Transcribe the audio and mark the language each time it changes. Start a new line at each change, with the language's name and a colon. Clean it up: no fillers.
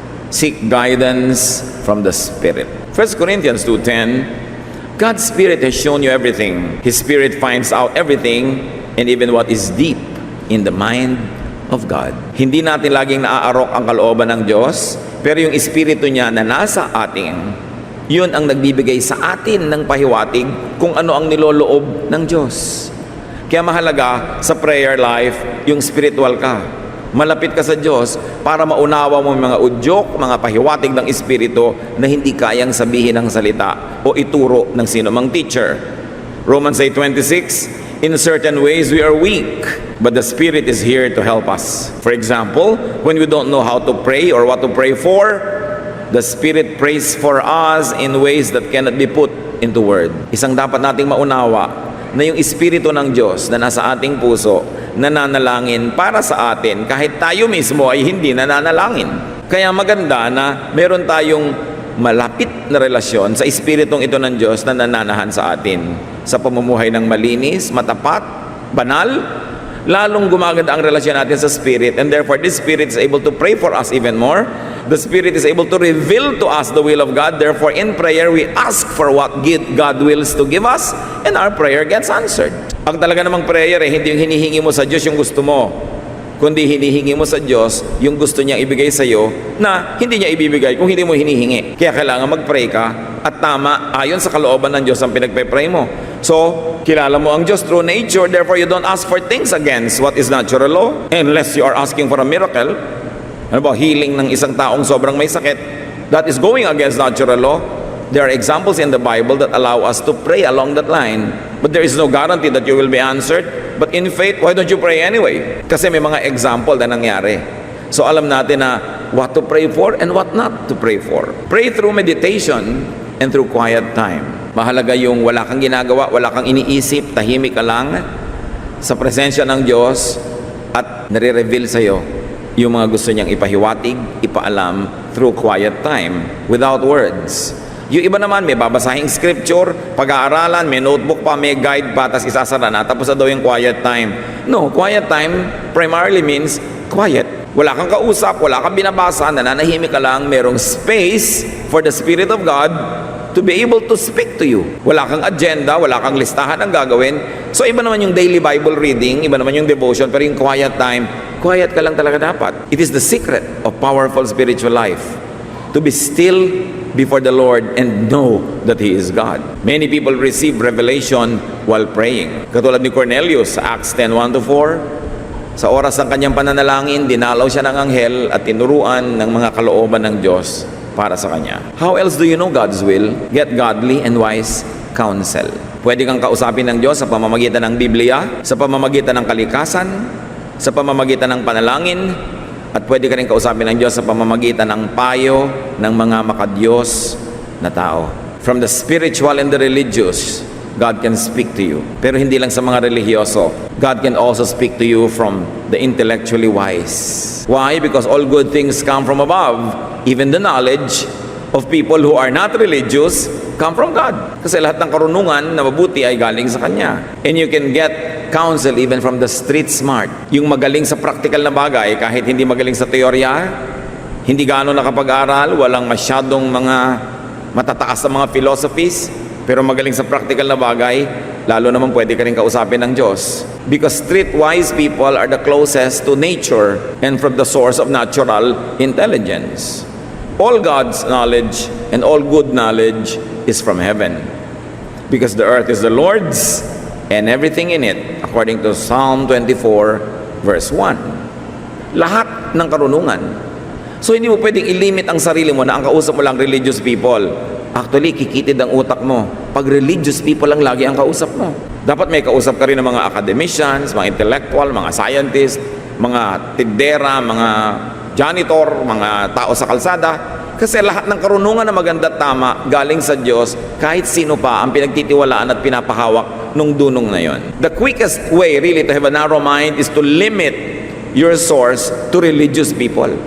English: Seek guidance from the Spirit. 1 Corinthians 2:10, God's Spirit has shown you everything. His Spirit finds out everything and even what is deep in the mind of God.
Filipino: Hindi natin laging naaarok ang kalooban ng Diyos, pero yung Espiritu niya na nasa atin, yun ang nagbibigay sa atin ng pahiwatig kung ano ang niloloob ng Diyos. Kaya mahalaga sa prayer life, yung spiritual ka. Malapit ka sa Diyos para maunawa mo mga udyok, mga pahiwatig ng Espiritu na hindi kayang sabihin ng salita o ituro ng sino mang teacher.
English: Romans 8:26, in certain ways we are weak, but the Spirit is here to help us. For example, when we don't know how to pray or what to pray for, the Spirit prays for us in ways that cannot be put into word.
Filipino: Isang dapat nating maunawa na yung Espiritu ng Diyos na nasa ating puso, nananalangin para sa atin kahit tayo mismo ay hindi nananalangin. Kaya maganda na meron tayong malapit na relasyon sa Espiritong ito ng Diyos na nananahan sa atin. Sa pamumuhay ng malinis, matapat, banal, lalong gumaganda ang relasyon natin sa Spirit,
English: and therefore this Spirit is able to pray for us even more. The Spirit is able to reveal to us the will of God. Therefore in prayer we ask for what God wills to give us, and our prayer gets answered.
Filipino: Ang talaga namang prayer hindi yung hinihingi mo sa Diyos yung gusto mo, kundi hinihingi mo sa Diyos yung gusto niya ibigay sa iyo na hindi niya ibibigay kung hindi mo hinihingi. Kaya kailangan mag-pray ka at tama ayon sa kalooban ng Diyos ang pinagpe-pray mo.
English: So,
Filipino: kilala mo ang Diyos
English: through nature, therefore you don't ask for things against what is natural law unless you are asking for a miracle.
Filipino: Ano ba, healing ng isang taong sobrang may sakit,
English: that is going against natural law. There are examples in the Bible that allow us to pray along that line. But there is no guarantee that you will be answered. But in faith, why don't you pray anyway?
Filipino: Kasi may mga example na nangyari.
English: So
Filipino: alam natin na
English: what to pray for and what not to pray for. Pray through meditation and through quiet time.
Filipino: Mahalaga yung wala kang ginagawa, wala kang iniisip, tahimik ka lang sa presensya ng Diyos at nare-reveal sa'yo yung mga gusto niyang ipahiwatig, ipaalam
English: through quiet time, without words.
Filipino: Yung iba naman, may babasahing scripture, pag-aaralan, may notebook pa, may guide pa, tapos isasara na, tapos na daw yung quiet time.
English: No, quiet time primarily means quiet.
Filipino: Wala kang kausap, wala kang binabasa, nananahimik ka lang, merong space for the Spirit of God to be able to speak to you. Wala kang agenda, wala kang listahan ng gagawin. So iba naman yung daily Bible reading, iba naman yung devotion, pero yung quiet time, quiet ka lang talaga dapat.
English: It is the secret of powerful spiritual life. To be still before the Lord and know that He is God. Many people receive revelation while praying.
Filipino: Katulad ni Cornelius sa Acts 10:1-4, sa oras ng kanyang pananalangin, dinalaw siya ng anghel at tinuruan ng mga kalooban ng Diyos para sa kanya.
English: How else do you know God's will? Get godly and wise counsel.
Filipino: Pwede kang kausapin ng Diyos sa pamamagitan ng Biblia, sa pamamagitan ng kalikasan, sa pamamagitan ng panalangin, at pwede ka rin kausapin ng Diyos sa pamamagitan ng payo ng mga makadiyos na tao.
English: From the spiritual and the religious, God can speak to you.
Filipino: Pero hindi lang sa mga relihiyoso.
English: God can also speak to you from the intellectually wise. Why? Because all good things come from above. Even the knowledge of people who are not religious come from God.
Filipino: Kasi lahat ng karunungan na mabuti ay galing sa Kanya.
English: And you can get counsel even from the street smart.
Filipino: Yung magaling sa practical na bagay, kahit hindi magaling sa teorya, hindi gaano nakapag-aral, walang masyadong mga matataas na mga philosophies, pero magaling sa practical na bagay, lalo naman pwede ka rin kausapin ng Diyos.
English: Because streetwise people are the closest to nature and from the source of natural intelligence. All God's knowledge and all good knowledge is from heaven. Because the earth is the Lord's and everything in it, according to Psalm 24, verse 1.
Filipino: Lahat ng karunungan. So hindi mo pwedeng ilimit ang sarili mo na ang kausap mo lang religious people. Actually, kikitid ang utak mo pag religious people lang lagi ang kausap mo. Dapat may kausap ka rin ng mga academicians, mga intellectual, mga scientists, mga tindera, mga janitor, mga tao sa kalsada. Kasi lahat ng karunungan na maganda at tama galing sa Diyos, kahit sino pa ang pinagtitiwalaan at pinapahawak nung dunong na yon.
English: The quickest way really to have a narrow mind is to limit your source to religious people.